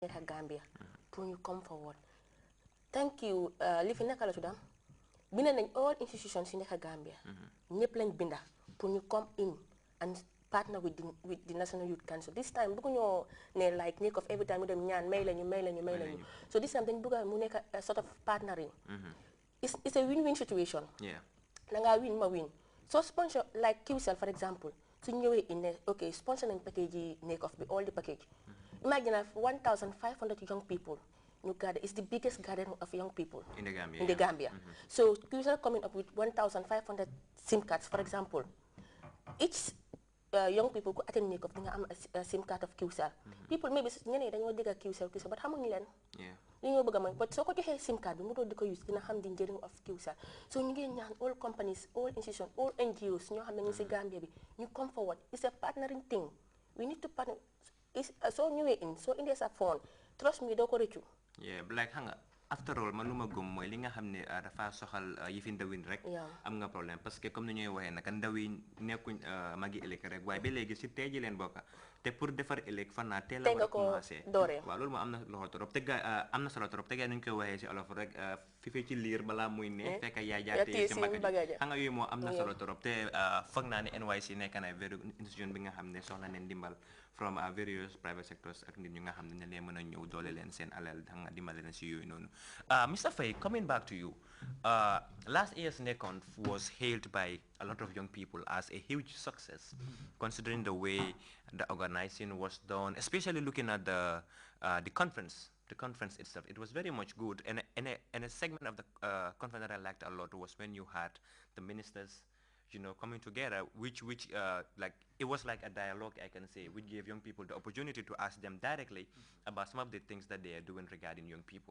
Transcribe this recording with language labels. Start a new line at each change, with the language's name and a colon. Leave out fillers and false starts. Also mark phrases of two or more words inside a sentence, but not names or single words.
Wolof: nekk Gambia pour ñu
English: come forward thank you
Wolof: li fi naka la tuddam binda nañ
English: all institutions
Wolof: yi nekk Gambia ñëpp lañ binda pour ñu
English: come in and partner with the National Youth Council this time
Wolof: bëgg ñoo ne like nekk
English: of every time
Wolof: ñu dem ñaan may lañu
English: so this time
Wolof: dañ bëgg mu nekk
English: a sort of partnering it's a win-win situation
Wolof: da ngaa
English: win ma win so sponsor like QCell for example
Wolof: su ñëwee
English: in ne ok sponsor nañ package
Wolof: yi nekk
English: of bi all the package imagine 1,500 young people ñu gather. It's the biggest gathering of young people in the Gambia. So QCell coming up with 1,500 SIM cards, for example. Each young people who attend make up a SIM card of QCell. People maybe
Wolof: ñeneen dañoo dégg QCell but xamuñu leen. li ñoo bëgg a mooy but soo ko joxee
English: SIM card
Wolof: bi mu doon di ko use dina xam di njëriñ of QCell so ñu ngi ñaan
English: all companies all institutions all NGOs
Wolof: ñoo xam ne ñu si Gambia bi ñu
English: come forward. It's a partnering thing. We need to partner. So ñëwee in so
Wolof: indee sa
English: phone trust me
Wolof: doo ko rëccu. Like xam nga
English: after all
Wolof: man lu ma gëm mooy li nga xam ne dafa soxal yëfi ndawin rek am nga
French: problème parce que comme
Wolof: ni ñuy waxee naka ndaw yi nekkuñ magi ëllëg rek waaye ba léegi si tey ji leen bokka te pour defar ëllëg fan naa teel a war a commencé waaw loolu moo am na loxo trop te ga am na solo trop te ga nuñ koy waxee si olof rek fi ci liir balaa muy ne fekk yaay jaatee si mbagg ji xam nga yooyu moo am na solo trop te foog naa ne NYC nekk na
English: very institution
Wolof: bi nga xam ne soxla neen dimbal
English: from various private sectors
Wolof: ak nit ñu nga xam ne leen mën a ñëw doole leen seen alal da nga dimbale leen si yooyu noonu Mr.
English: Faye, coming back to you, last year's NECON was hailed by a lot of young people as a huge success, considering the way the organizing was done, especially looking at the conference. The conference itself, it was very much good. And a segment of the conference that I liked a lot was when you had the ministers, coming together, which like it was like a dialogue, I can say, which gave young people the opportunity to ask them directly about some of the things that they are doing regarding young people.